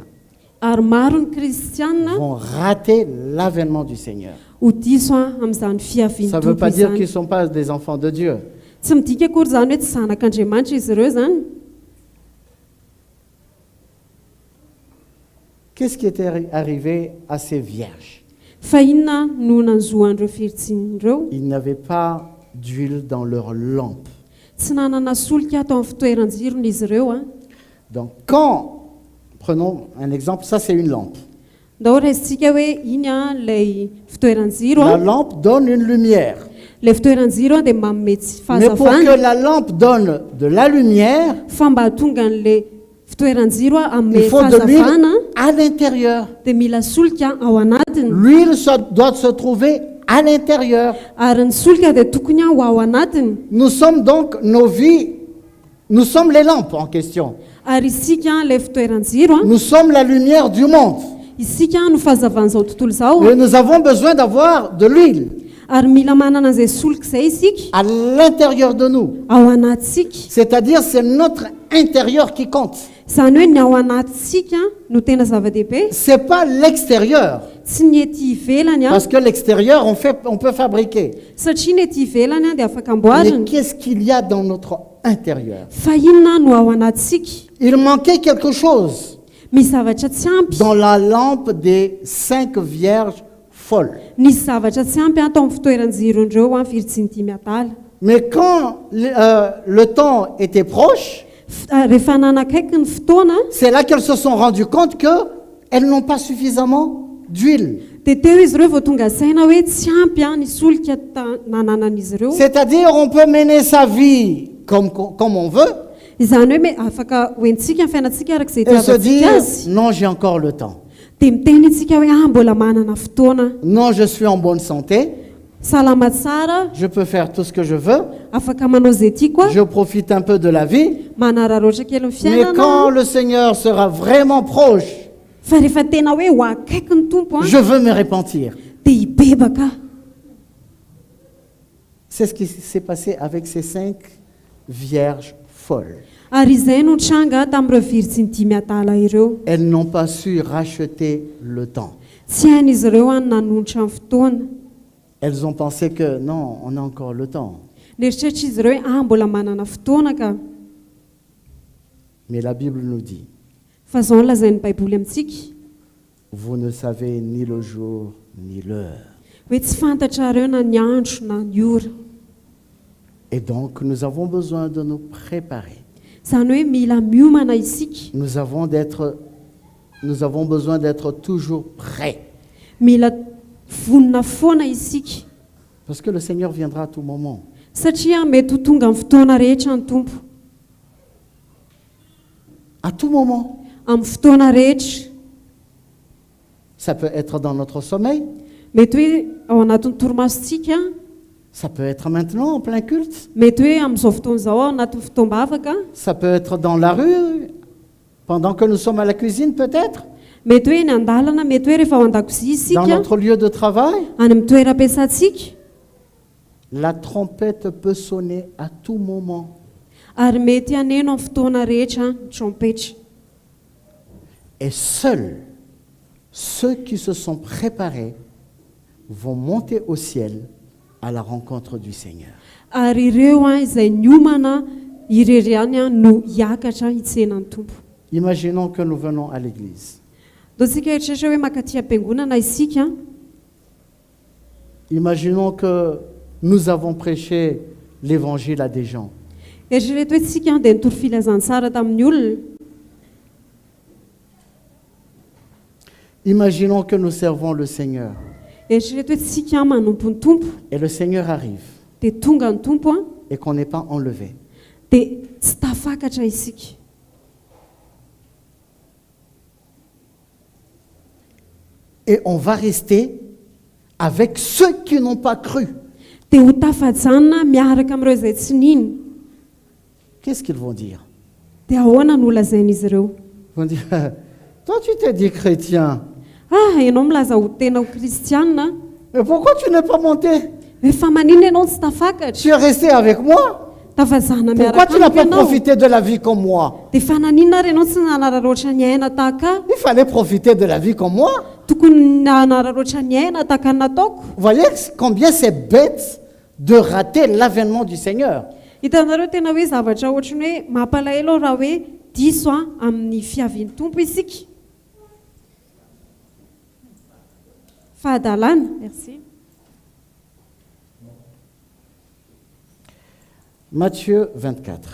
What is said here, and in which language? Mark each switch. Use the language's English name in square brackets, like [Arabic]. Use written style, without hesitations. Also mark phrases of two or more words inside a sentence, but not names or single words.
[Malagasy] Ary maro ny kristianina [French] vont rater l'avènement du Seigneur. [Malagasy] ho diso a amin'izany fiavian'ny [French] Ça ne veut [Malagasy] tompo [French] pas dire qu'ils ne [Malagasy] izany. [French] sont pas des enfants de Dieu. [Malagasy] Tsy midika akory zany hoe tsy zanak'Andriamanitra izy ireo zany. [French] Qu'est-ce qui était arrivé à ces vierges? [Malagasy] Fa inona no nanzoan'ireo virjiny ireo? [French] Ils n'avaient pas d'huile dans leur lampe. [Malagasy] Tsy nanana solika atao amin'ny fitoeran-jirony izy ireo a. [French] Donc quand, prenons un exemple, ça c'est une lampe. [Malagasy] Ndao raisitsika hoe iny a ilay fitoeran-jiro [French] La [Malagasy] a. [French] lampe donne une lumière. [Malagasy] Ilay fitoeran-jiro a dia manome tsy [French] Mais pour [Malagasy] fahazavana. [French] que la lampe donne de la lumière, [Malagasy] Fa mba hatonga an'ilay fitoeran-jiro a [French] il [Malagasy] amin'ny [French] faut de l'huile [Malagasy] fahazavana [French] à l'intérieur. [Malagasy] dia mila solika ao anatiny. [French] L'huile doit se trouver à l'intérieur. [Malagasy] Ary ny solika dia tokony ao ao anatiny. [French] Nous sommes donc nos vies, nous sommes les lampes en question. [Malagasy] Ary isika ilay fitoeran-jiro a, [French] Nous sommes la lumière du monde. [Malagasy] isika no fahazavan'izao tontolo izao. [French] Et nous avons besoin d'avoir de l'huile [Malagasy] Ary mila manana an'izay solika izay isika [French] à l'intérieur de nous. [Malagasy] ao anatsika. [French] C'est-à-dire c'est notre intérieur qui compte. [Malagasy] Izany hoe ny ao anatsika no tena zava-dehibe, [French] C'est pas l'extérieur. [Malagasy] tsy ny ety ivelany a, [French] Parce que l'extérieur, on peut fabriquer. [Malagasy] satria ny ety ivelany a dia afaka [French] Mais [Malagasy] amboarina. [French] qu'est-ce qu'il y a dans notre intérieur? [Malagasy] Fa inona no ao anatsika? [French] Il manquait quelque chose [Malagasy] Misy zavatra tsy ampy. [French] dans la lampe des 5 vierges folles. [Malagasy] Nisy zavatra tsy ampy atao amin'ny fitoeran-jiron'ireo a virjiny dimy adala. [French] Mais quand le temps était proche, [Malagasy] Rehefa nanakaiky ny fotoana [French] c'est là qu'elles se sont rendues compte qu'elles n'ont pas suffisamment d'huile. [Malagasy] dia teo izy ireo vao tonga saina hoe tsy ampy a ny solika nananan'izy ireo. [French] C'est-à-dire on peut mener sa vie comme on veut [Malagasy] Izany hoe afaka hoentsika ny fiainantsika arak'izay [French] et se dire [Malagasy] itiavantsika azy. [French] non, j'ai encore le temps. [Malagasy] Dia miteny itsika hoe mbola manana fotoana, [French] Non, je suis en bonne santé, [Malagasy] salama tsara, [French] je peux faire tout ce que je veux, [Malagasy] afaka manao zay tiako a, [French] je profite un peu de la vie. [Malagasy] manararoatra kely ny [French] Mais [Malagasy] fiainana. [French] quand le Seigneur sera vraiment proche, [Malagasy] Fa rehefa tena hoe ho akaiky ny tompo a [French] je veux me repentir. [Malagasy] dia hibebaka. [French] C'est ce qui s'est passé avec ces 5 vierges folles. [Malagasy] Ary izay no tranga tamin'ireo viritsy ny 5 atala ireo. [French] Elles n'ont pas su racheter le temps. [Malagasy] Tsy hain'izy ireo any nanonitra ny fotoana. [French] Elles ont pensé que non, on a encore le temps. [Malagasy] Neritreritra izy ireo hoe mbola manana fotoana ka. [French] Mais la Bible nous dit, [Malagasy] Fa zao no lazain'ny Baiboly amintsika [French] vous ne savez ni le jour ni l'heure. [Malagasy] hoe tsy fantatra ireo na ny andro na ny ora. [French] Et donc, nous avons besoin de nous préparer. [Malagasy] Zany hoe mila miomana isika. [French] Nous avons besoin d'être toujours prêts. [Malagasy] Mila vonona foana isika. [French] Parce que le Seigneur viendra à tout moment. [Malagasy] Satria mety ho tonga amin'ny fotoana rehetra ny tompo. [French] À tout moment. [Malagasy] Amin'ny fotoana rehetra. [French] Ça peut être dans notre sommeil. [Malagasy] Mety hoe ao anatin'ny torimasontsika. [French] Ça peut être maintenant, en plein culte. [Malagasy] Mety hoe amin'izao fotoana izao ao anatin'ny fotoam-bavaka. [French] Ça peut être dans la rue, pendant que nous sommes à la cuisine peut-être. [Malagasy] Mety hoe ny andalana, mety hoe rehefa ao an-dakozia isika. [French] Dans notre lieu de travail. [Malagasy] Any amin'ny toeram-piasantsika. [French] La trompette peut sonner à tout moment. [Malagasy] Ary mety haneno amin'ny fotoana rehetra ny trompetra. [French] Et seuls ceux qui se sont préparés vont monter au ciel à la rencontre du Seigneur. [Malagasy] Ary ireo izay niomana irery ihany no hiakatra hitsenan'ny tompo. [French] Imaginons que nous venons à l'église. [Malagasy] Dontsika eritreritra hoe makaty am-piangonana isika. [French] Imaginons que nous avons prêché l'évangile à des gens. [Malagasy] Eritrereto hoe tsika dia nitory filazantsara tamin'ny olona. [French] Imaginons que nous servons le Seigneur. [Malagasy] Eritrereto hoe tsika manompo ny tompo. [French] Et le Seigneur arrive. [Malagasy] Dia tonga ny tompo [French] et qu'on n'est pas enlevé. [Malagasy] Dia tsy tafakatra isika. [French] Et on va rester avec ceux qui n'ont pas cru. [Malagasy] Dia ho tafajanona miaraka amin'ireo izay tsy nino. [French] Qu'est-ce qu'ils vont dire? [Malagasy] Dia ahoana no lazain'izy ireo? [French] Ils vont dire, toi tu t'es dit chrétien. [Malagasy] Ianao milaza ho tena ho kristianina. [French] Mais pourquoi tu n'es pas monté? [Malagasy] Hoe fa manino ianao tsy tafakatra? [French] Tu es resté avec moi. [Malagasy] Tafajana [French] Pourquoi [Malagasy] miaraka [French] tu n'as [Malagasy] amiko [French] pas [Malagasy] ianao. [French] profité de la vie comme moi? [Malagasy] Dia fa nanina ary ianao tsy nanararoatra ny aina tahaka? [French] Il fallait profiter de la vie comme moi. [Malagasy] Tokony nanararoatra ny aina tahaka ny nataoko. [French] Vous voyez combien c'est bête de rater l'avènement du Seigneur. [Malagasy] Hitanareo tena hoe zavatra ohatrany hoe mampalahelo raha hoe diso amin'ny fiavian'ny tompo isika. Fahadalana. Merci. Matthieu 24.